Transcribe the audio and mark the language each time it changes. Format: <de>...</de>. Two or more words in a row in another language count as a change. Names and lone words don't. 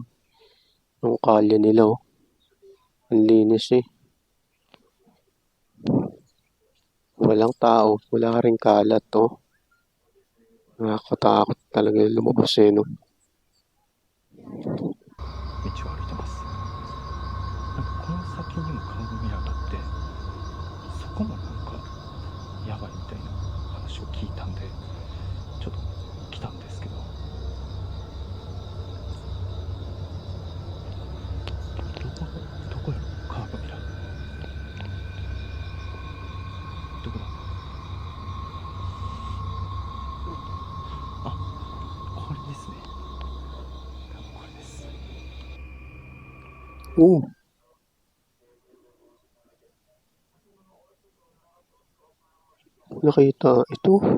<tl>Ang kalye nila, oh. Ang linis, eh. Walang tao. Wala ka rin kalat, oh. Nakakatakot talaga yung lumabas, eh, no?</tl> <ja>道を歩いてます。なんかこの先にもカーブミラーがあって、そこもなんかやばいみたいな話を聞いたんで、ちょっと来たんですけど、どこよ、カーブミラー。どこだ。あ、これですね。多分これです。</ja> <tl>Oo. Nakita ito.</tl>